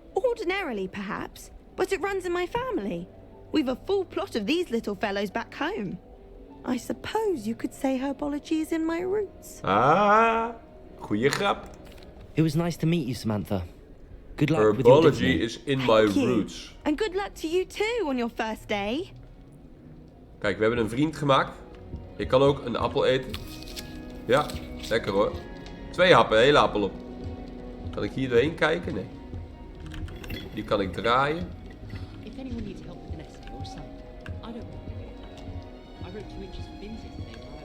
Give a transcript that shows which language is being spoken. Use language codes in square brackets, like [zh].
[en] Ordinarily, perhaps, but it runs in my family. We've a full plot of these little fellows back home. I suppose you could say herbology is in my roots. [nl] Ah, goeie grap. [en] It was nice to meet you, Samantha. Good luck with your Herbology Dittany. is in my Thank you. roots. And good luck to you too on your first day. [nl] Kijk, we hebben een vriend gemaakt. Ik kan ook een appel eten. Ja, lekker hoor. 2 happen, een hele appel op. Kan ik hier doorheen kijken? Nee. Die kan ik draaien. [en] If anyone needs help with an essay or something, I don't know. I wrote 2 inches of bins yesterday.